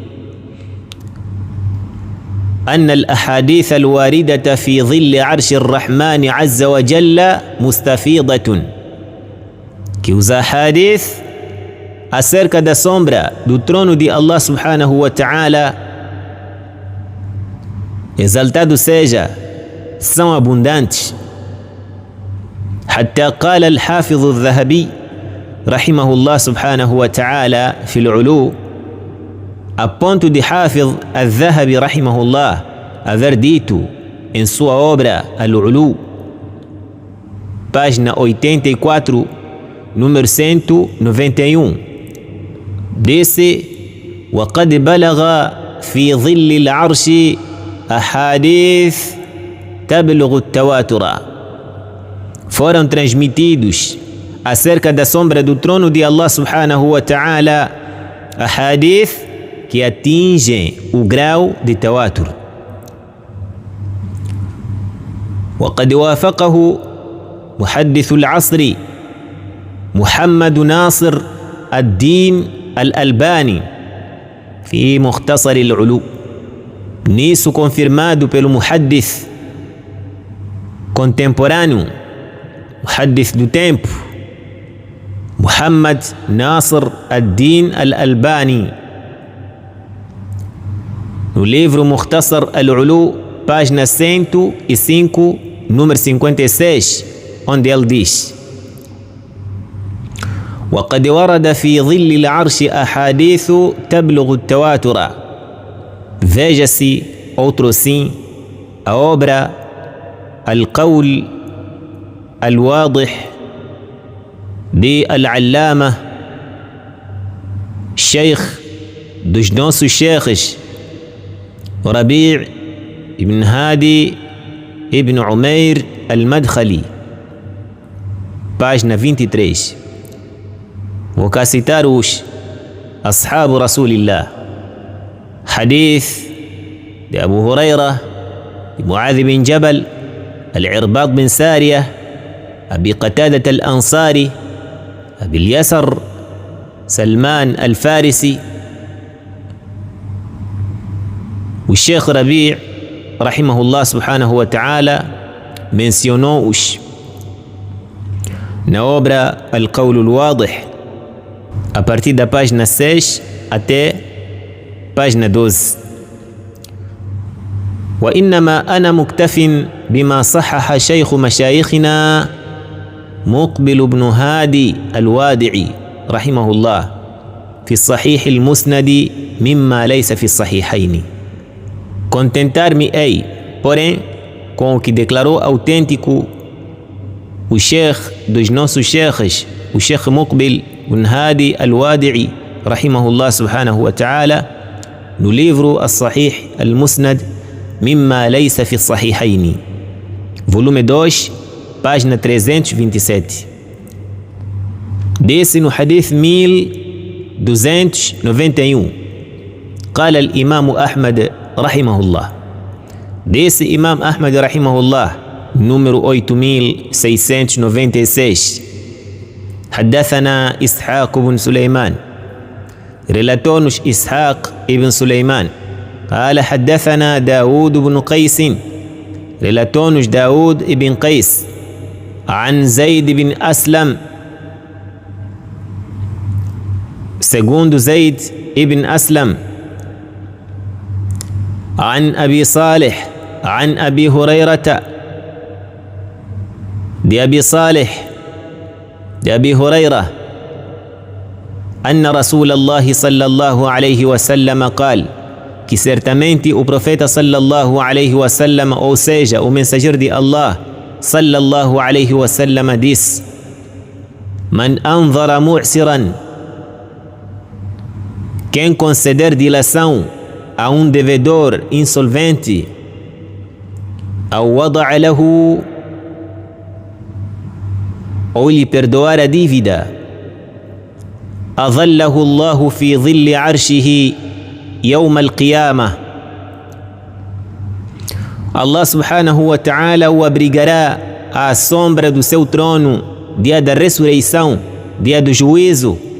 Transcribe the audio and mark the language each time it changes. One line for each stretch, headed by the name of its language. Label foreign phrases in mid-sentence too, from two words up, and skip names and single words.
Arabic: أن الأحاديث الواردة في ظل عرش الرحمن عز وجل مستفيضة,
Portuguese: que os ahadith acerca da sombra do trono de Allah
Arabic: سبحانه وتعالى,
Portuguese: exaltado seja, são abundantes.
Arabic: حتى قال الحافظ الذهبي رحمه الله سبحانه وتعالى في العلو,
Portuguese: a ponto de Hafiz al-Dhahabi rahimahullah haver dito em sua obra Al-Ulu, página 84, número 191, disse:
Arabic: وقد بلغ في ظل العرش أحاديث تبلغ التواتر,
Portuguese: foram transmitidos acerca da sombra do trono de Allah
Arabic: سبحانه وتعالى
Portuguese: ahadith que atingem o grau de tawatur.
Arabic: وقد وافقه محدث العصر محمد ناصر الدين الألباني في مختصر العلو.
Portuguese: Nisso confirmado pelo muhaddith contemporâneo, muhaddith do tempo, Muhammad Nasr ad-Din al-Albani, no livro Mukhtasar al-Ulu, página 105, número 56, onde ele diz:
Arabic: وقد ورد في ظل العرش أحاديث تبلغ التواتر.
Portuguese: Veja-se outro sim a obra Al-Qawl Al-Wadih de Al-Allama, Sheikh dos nossos sheikhs Rabi' ibn Hadi ibn Umair Al-Madkhali, página 23. Vou cá citar os
Arabic: أصحاب رسول الله. حديث لأبو هريرة، معاذ بن جبل، العرباض بن سارية، أبي قتادة الأنصاري، أبي اليسر، سلمان الفارسي. والشيخ ربيع رحمه الله سبحانه وتعالى
Portuguese: mencionou na obra Al-Qawl Al-Wadih a partir da página 6 até página 12.
Arabic: وإنما أنا مكتف بما صحح شيخ مشايخنا مقبل بن هادي الوادعي رحمه الله في الصحيح المسند مما ليس في الصحيحين.
Portuguese: Contentar-me ei, porém, com o que declarou autêntico o Sheikh dos nossos sheikhs, o Sheikh Muqbil bin Hadi al-Wadi'i
Arabic: رحمه الله سبحانه وتعالى,
Portuguese: no livro As-Sahih Al-Musnad Mimma Laysa fi Sahihaini, volume 2, página 327. Desse no hadith 1291,
Arabic: قال الإمام أحمد رحمه الله.
Portuguese: Desse Imam Ahmad rahimahullah, número 8696.
Arabic: حدثنا إسحاق بن سليمان،
Portuguese: relatou-nos إسحاق ابن سليمان.
Arabic: قال حدثنا داود بن قيس،
Portuguese: relatou-nos داود ابن قيس.
Arabic: عن زيد بن أسلم، segundo زيد ابن أسلم. عن أبي صالح، عن أبي هريرة، دي أبي صالح دي أبي هريرة، أن رسول الله صلى الله عليه وسلم قال
Portuguese: que certamente o profeta
Arabic: صلى الله عليه وسلم,
Portuguese: ou seja, o mensageiro de Allah
Arabic: صلى الله عليه وسلم,
Portuguese: disse:
Arabic: من أنظر معسرا,
Portuguese: quem conceder dilação a um devedor insolvente, ou
Arabic: وضع له,
Portuguese: ou lhe perdoar a dívida,
Arabic: أظله الله في ظل عرشه يوم القيامة,
Portuguese: Allah
Arabic: سبحانه وتعالى
Portuguese: o abrigará à sombra do seu trono, dia da ressurreição, dia do juízo.